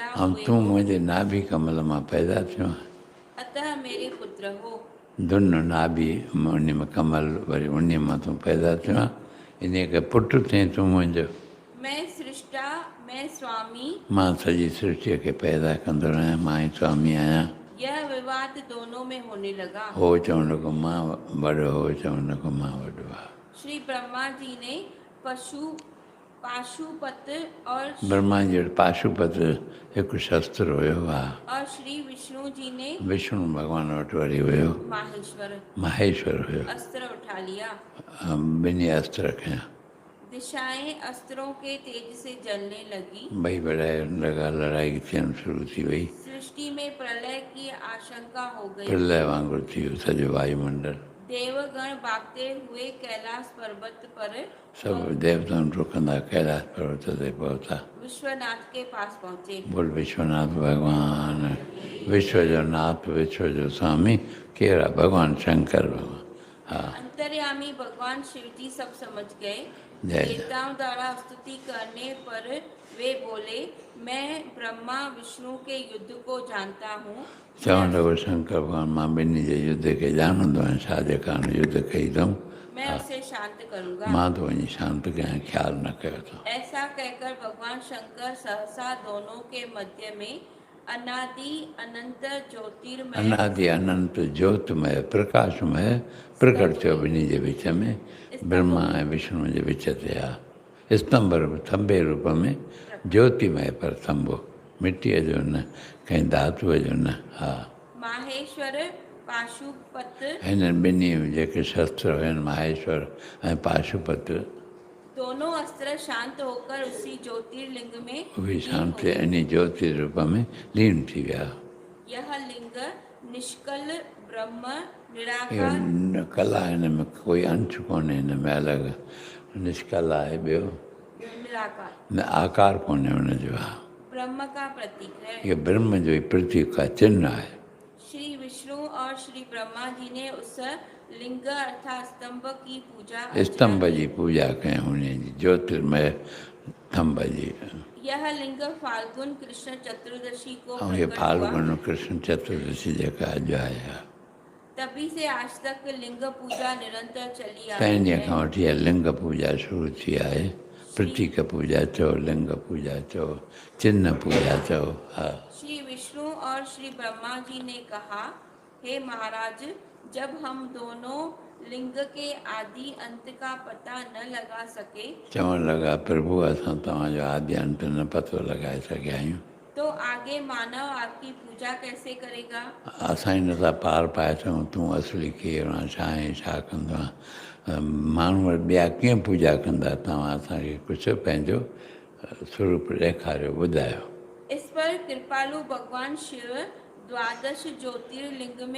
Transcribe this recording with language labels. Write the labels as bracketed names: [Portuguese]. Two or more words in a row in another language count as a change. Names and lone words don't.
[Sindhi] ऐं [Hindi] हुए [Sindhi] तूं हो, मुंहिंजे नाभि कमल मां पैदा थियो आहे। [Hindi] अतः मेरे पुत्र हो। [Sindhi] धुन नाभि उन में कमल, वरी उन मां तूं पैदा थियो आहे, इन खे पुटु थिए तूं मुंहिंजो। [Hindi] मैं सृष्टा, मैं स्वामी। [Sindhi] मां सॼी सृष्टिअ खे पैदा कंदो आहियां, मां ई स्वामी आहियां। [Hindi] यह विवाद दोनों में होने लगा। [Sindhi] हो चवण लॻो मां वॾो, हो चवण लॻो मां वॾो आहे। [Hindi] श्री ब्रह्मा जी ने पाशुपत और [Sindhi] ब्रह्मा जी वटि पाशुपत हिकु शस्त्र हुयो। हा, [Hindi] और श्री विष्णु जी ने [Sindhi] विष्णु भॻवान वटि वरी हुयो माहेश्वर हुयो। [Hindi] अस्त्र उठा लिया। [Sindhi] ॿिन्ही अस्त्र खयां। [Hindi] दिशाएं अस्त्रों के तेज से जलने लगी। [Sindhi] ॿई बड़ाए लॻा, लड़ाई थियण शुरू थी वई। [Hindi] सृष्टि में प्रलय की आशंका हो गई। [Sindhi] प्रलय वांगुरु थी वियो सॼो वायुमंडल। [Hindi] देवगण भागते हुए कैलाश पर्वत पर [Sindhi] सभु देवताउनि डुकंदा कैलाश पर्वत ते पहुता। [Hindi] विश्वनाथ के पास पहुंचे। [Sindhi] बोल विश्वनाथ भगवान, विश्व जो नाथ, विश्व जो स्वामी केरु आहे? भगवान शंकर भगवान। हा, [Hindi] अंतर्यामी भगवान शिव जी सब समझ गए। जय। देवताओं द्वारा स्तुति करने पर वे बोले, मैं ब्रह्मा विष्णु के युद्ध को जानता हूँ। [Sindhi] चवण लॻो शंकर भगवान, मां ॿिन्ही जे युद्ध खे ॼाणंदो आहियां, छाजे कारण युद्ध कई अथऊं। [Hindi] मैं उसे शांत करूंगा। [Sindhi] मां तो वञी शांत कयां, ख्याल न कयो अथऊं। [Hindi] ऐसा कहकर भगवान शंकर सहसा दोनों के मध्य में अनादि अनंत ज्योतिर्मय, [Sindhi] अनादि अनंत ज्योतिमय प्रकाशमय प्रकट थियो ॿिन्ही जे विच में, ब्रह्मा ऐं विष्णु जे विच ते आहे। स्तंभ थंभे रूप में ज्योतिमय पर थंभो, मिटीअ जो न, कंहिं धातुअ जो न। हा, माहेश्वर पाशुपत, हिननि ॿिन्ही जेके शस्त्र हुयनि माहेश्वर ऐं पाशुपत, [Hindi] दोनों अस्त्र शांत होकर उसी ज्योतिर्लिंग में [Sindhi] उहे शांत इन ज्योति रूप में लीन थी विया। [Hindi] यह लिंग निष्कल ब्रह्म [Sindhi] इहो निराकार, कला हिन में कोई अंश कोन्हे, हिन में अलॻि निष्कल आहे। ॿियो निराकार न आकार कोन्हे हुनजो। हा, [Hindi] ब्रह्म का प्रतीक है। [Sindhi] इहो ब्रह्म जो ई प्रतीक आहे, चिन्ह आहे। [Hindi] श्री विष्णु और श्री ब्रह्मा जी ने उस लिंग अर्थात स्तंभ की पूजा [Sindhi] स्तंभ जी पूजा कयूं उन जी ज्योतिर्मय स्तंभ जी। [Hindi] यह लिंग फाल्गुन कृष्ण चतुर्दशी को [Sindhi] ऐं ये [Hindi] प्रकट हुआ। [Sindhi] फाल्गुन कृष्ण चतुर्दशी जेका अॼु आहे [Hindi] तभी से आज तक लिंग पूजा निरंतर चली आ [Sindhi] तंहिं [Hindi] रही [Sindhi] ॾींहं [Hindi] है। [Sindhi] खां वठी इहा लिंग पूजा शुरू थी आहे। प्रतीक पूजा चओ, लिंग पूजा चओ, चिन्ह पूजा चओ। हा [Hindi] श्री विष्णु और श्री ब्रह्मा जी ने कहा, हे महाराज, जब हम दोनों लिंग के आदि अंत का पता न लगा सके [Sindhi] चवण लॻा प्रभु असां तव्हांजो आदि अंत न पतो लॻाए सघिया आहियूं, [Hindi] तो आगे मानव आपकी पूजा कैसे करेगा। [Sindhi] असां ई नथा पार पाए सघूं तूं असली केरु आहे, छा आहे, छा कंदो आहे। माण्हू वटि ॿिया कीअं पूजा कंदा, तव्हां असांखे कुझु पंहिंजो स्वरूप ॾेखारियो, ॿुधायो। [Hindi] इस पर कृपालु भगवान शिव द्वादश ज्योतिर्लिंग में